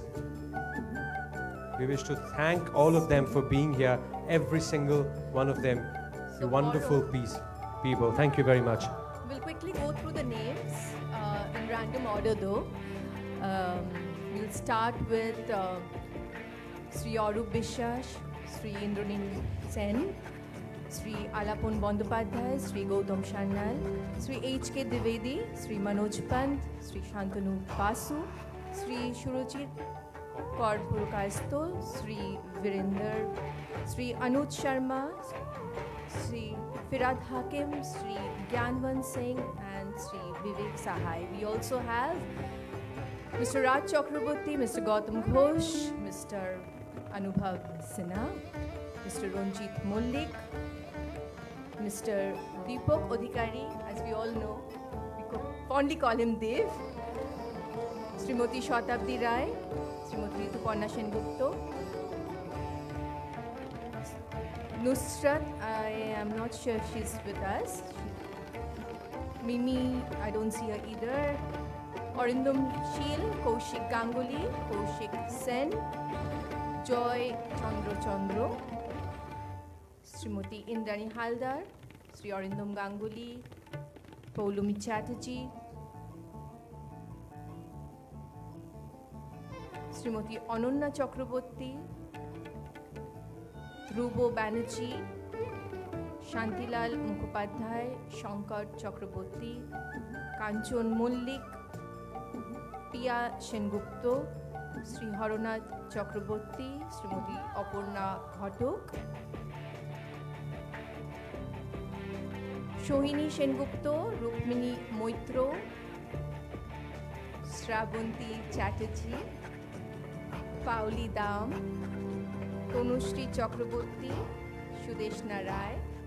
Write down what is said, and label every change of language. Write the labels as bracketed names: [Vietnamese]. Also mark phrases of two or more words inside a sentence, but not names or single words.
[English] We wish to thank all of them for being here, every single one of them, you wonderful people. Thank you very much. We'll quickly go through the names in random order though. We'll start with Sri Arup Biswas, Sri Indranil Sen, Sri Alapon Bandopadhyay, Sri Gautam Sanyal, Sri H.K. Dwivedi, Sri Manoj Pant, Sri Shantanu Basu, Sri Shurojit Kaur Purkasto, Sri Virender, Sri Anuj Sharma, Sri Firad Hakim, Sri Gyanwant Singh, and Sri Vivek Sahai. We also have Mr. Raj Chakraborty, Mr. Gautam Ghosh, Mr. Anubhav Sinha, Mr. Ranjit Mullik, Mr. Deepak Adhikari, as we all know, we could fondly call him Dev, Srimati Shatabdi Rai, Srimati Rituparna Sengupta, Nusrat, I am not sure if she's with us. Mimi, I don't see her either. Arindam Sheel, Kaushik Ganguly, Kaushik Sen, Joy Chandro, Srimati Indrani Haldar, Sri Arindam Ganguly, Paulumi Chatterjee, Srimati Ananya Chakraborty, Dhruvo Banerjee, Shantilal Mukhopadhyay, Shankar Chakraborty, Kanchon Mullik, P. প্রিয়া সেনগুপ্ত, শ্রী হরনাথ চক্রবর্তী, শ্রীমতী অপর্ণা ঘটক, সোহিনী সেনগুপ্ত, রুক্মিণী মৈত্র, শ্রাবন্তী চ্যাটার্জি, পাওলি দাম, তনুশ্রী চক্রবর্তী, সুদেশনা রায়,